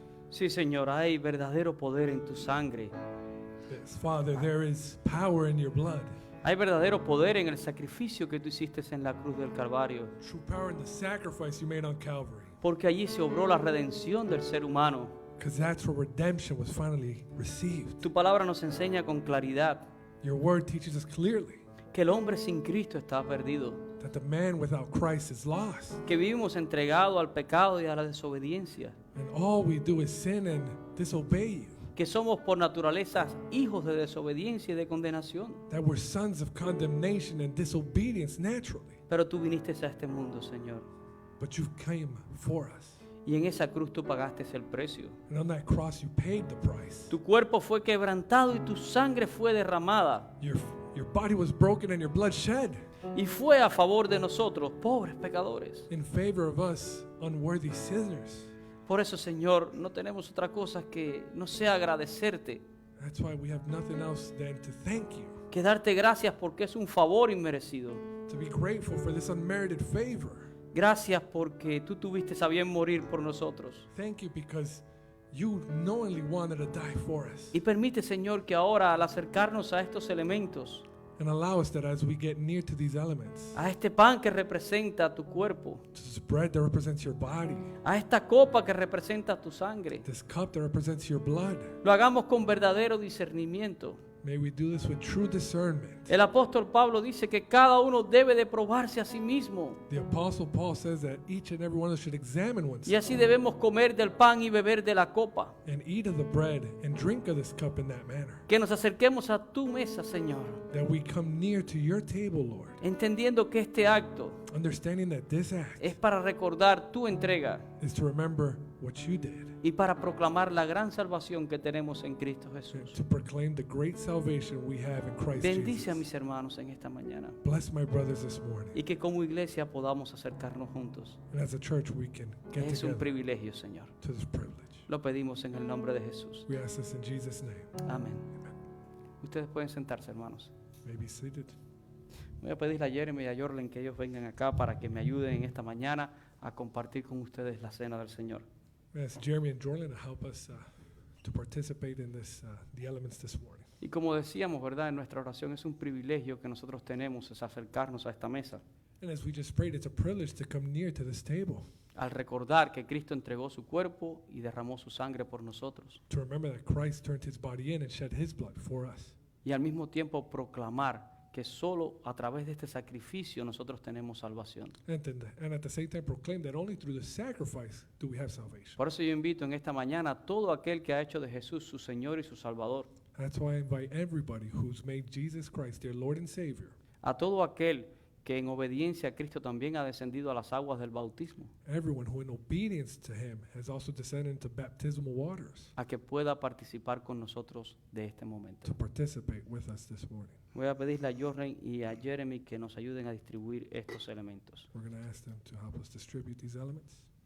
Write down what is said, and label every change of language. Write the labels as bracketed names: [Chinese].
[Spanish] Sí, Señor, hay verdadero poder en tu sangre. [English] Yes, Father, there is power in your blood. [Spanish] Hay verdadero poder en el sacrificio que tú hiciste en la cruz del Calvario. [English] True power in the sacrifice you made on Calvary. [Spanish] Porque allí se obró la redención del ser humano. [English] Because that's where redemption was finally received. [Spanish] Tu palabra nos enseña con claridad [English] Your word teaches us clearly [Spanish] que el hombre sin Cristo está perdido. [English] that the man without Christ is lost. [Spanish] Que vivimos entregados al pecado y a la desobediencia. [English] And all we do is sin and disobey you. [Spanish] Que somos por naturaleza hijos de desobediencia y de condenación. [English] That we're sons of condemnation and disobedience naturally. [Spanish] Pero tú viniste a este mundo, Señor. [English] But you came for us. [Spanish] Y en esa cruz tú pagaste el precio. [English] And on that cross you paid the price. [Spanish] Tu cuerpo fue quebrantado y tu sangre fue derramada. [English] Your body was broken and your blood shed [Spanish] Y fue a favor de nosotros, pobres pecadores. [English] in favor of us unworthy sinners. [Spanish] Por eso, Señor, no tenemos otra cosa que no sea agradecerte. [English] That's why we have nothing else than to thank you. [Spanish] Que darte gracias porque es un favor inmerecido. [English] To be grateful for this unmerited favor. [Spanish] Gracias porque tú tuviste a bien morir por nosotros. [English] Thank you because you knowingly wanted to die for us. [Spanish] Y permite, Señor, que ahora al acercarnos a estos elementos, [English] And allow us that as we get near to these elements, [Spanish] a este pan que representa tu cuerpo, [English] to this bread that represents your body, [Spanish] a esta copa que representa tu sangre, [English] this cup that represents your blood, [Spanish] lo hagamos con verdadero discernimiento. [English] may we do this with true discernment. [Spanish] El apóstol Pablo dice que cada uno debe de probarse a sí mismo. [English] The Apostle Paul says that each and every one of us should examine [Spanish] Y [English] oneself [Spanish] así debemos comer del pan y beber de la copa. [English] and eat of the bread and drink of this cup in that manner. [Spanish] Que nos acerquemos a tu mesa, Señor, [English] That we come near to your table, Lord, [Spanish] entendiendo que este acto [English] understanding that this act [Spanish] es para recordar tu entrega [English] is to remember what you did, [Spanish] y para proclamar la gran salvación que tenemos en Cristo [English] and [Spanish] Jesús. [English] to proclaim the great salvation we have in Christ [Spanish] Bendice a [English] Jesus. [Spanish] mis hermanos en esta mañana [English] Bless my brothers this morning. [Spanish] y que como iglesia podamos acercarnos juntos. [English] And as a church, we can get [Spanish] Es un [English] together [Spanish] privilegio, Señor. [English] to this privilege. [Spanish] Lo pedimos en el nombre de Jesús. [English] We ask this in Jesus' name. [Spanish] Amén. Ustedes pueden sentarse, hermanos. [English] May be seated. [Spanish] Voy a pedirle a Jeremy y a Jorlen que ellos vengan acá para que me ayuden en esta mañana a compartir con ustedes la cena del Señor. [English] We ask Jeremy and Jordan to help us to participate in this, the elements this morning. [Spanish] Y como decíamos, ¿verdad? En nuestra oración es un privilegio que nosotros tenemos, es acercarnos a esta mesa, [English] And as we just prayed, it's a privilege to come near to this table, [Spanish] al recordar que Cristo entregó su cuerpo y derramó su sangre por nosotros, [English] to remember that Christ turned his body in and shed his blood for us. [Spanish] y al mismo tiempo proclamar que solo a través de este sacrificio nosotros tenemos salvación. [English] And at the same time proclaim that only through the sacrifice do we have salvation. [Spanish] Por eso yo invito en esta mañana a todo aquel que ha hecho de Jesús su Señor y su Salvador, [English] That's why I invite everybody who's made Jesus Christ their Lord and Savior, [Spanish] a todo aquel que en obediencia a Cristo también ha descendido a las aguas del bautismo, [English] everyone who in obedience to him has also descended into baptismal waters, [Spanish] a que pueda participar con nosotros de este momento. [English] to participate with us this morning. [Spanish] Voy a pedirle a Jorren y a Jeremy que nos ayuden a distribuir estos elementos. [English] We're going to ask them to help us distribute these elements.